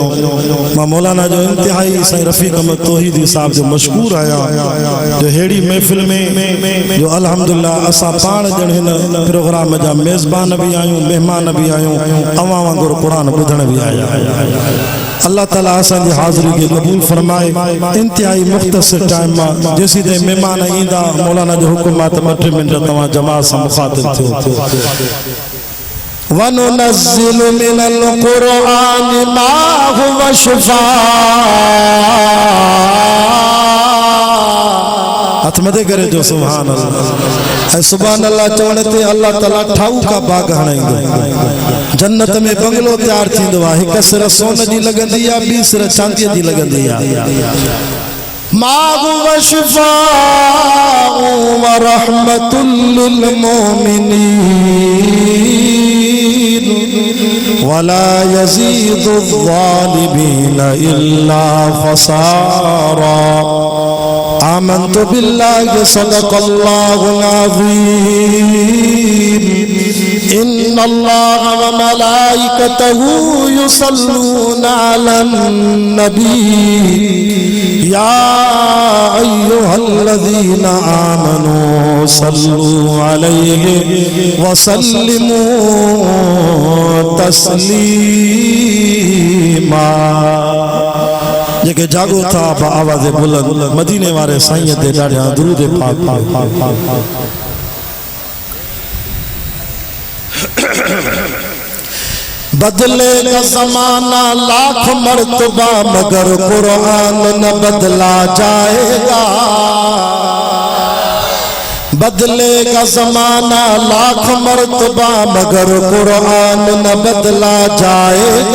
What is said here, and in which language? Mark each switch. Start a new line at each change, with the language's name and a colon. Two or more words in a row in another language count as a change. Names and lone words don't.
Sindhi: मां मौलाना जो इंतिहाई साईं रफ़ीक अहमद तौहीदी साहब जो मशकूर आहियां जो अहिड़ी महफ़िल में जो अल्हम्दुलिल्लाह असां पाण ॼण हिन प्रोग्राम जा मेज़बान भी आहियूं, मेहमान भी आहियूं, अवां वांगुरु क़ुरान ॿुधण भी आया आहियूं।
Arabic: الله تعالى
Sindhi: असांजी हाज़िरी खे क़बूल फरमाए। इंतहाई मुख़्तसिर टाइम मां जेसीं ताईं महिमान ईंदा मौलाना जो हुकुम आहे त 2 मिंट तव्हां जमात सां मुख़ातिब थियो।
Arabic: وننزل من القرآن ما هو شفاء.
Sindhi: हथ मथे करे जो
Arabic: سبحان الله.
Sindhi: ऐं
Arabic: سبحان الله
Sindhi: चवण ते
Arabic: الله تعالى
Sindhi: ठाऊ का बाग हणाईंदो। जन्नत में बंगलो तैयार थींदो आहे। हिक सिर सोन जी लॻंदी आहे, ॿी सिर चांदीअ जी लॻंदी आहे।
Arabic: ما هو شفاء ورحمة للمؤمنين ولا يزيد الظالمين إلا خسارا. آمنت بالله صدق الله العظيم. إن الله وملائكته يصلون على النبي يا أيها الذين آمنوا صلوا عليه وسلموا تسليما.
Sindhi: जेके जागो था आवाज़ बुलंद मदीने वारे साईं ते ॾाढा दुरूद पाक पाक पाक पाक।
Urdu: بدلے گا زمانہ لاکھ مرتبہ مگر قرآن نہ بدلا جائے گا. بدلے گا زمانہ لاکھ مرتبہ مگر قرآن نہ بدلا جائے گا.